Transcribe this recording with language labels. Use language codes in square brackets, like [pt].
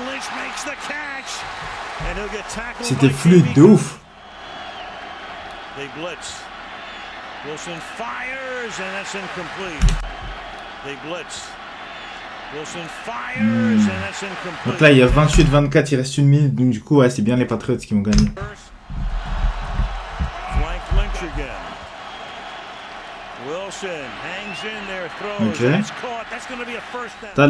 [en] Lynch makes the catch. And he'll get tackled. [fr] C'était fluide de ouf. [en] They blitz. Wilson fires and that's incomplete. They blitz. Wilson fires, and that's incomplete. [fr] Donc là, il y a 28-24, il reste 1 minute. Donc du coup, ouais, c'est bien les Patriots qui vont gagner. [en] Flank Lynch again. Wilson hangs in there, throws. Okay. That's caught. That's going to be a first down.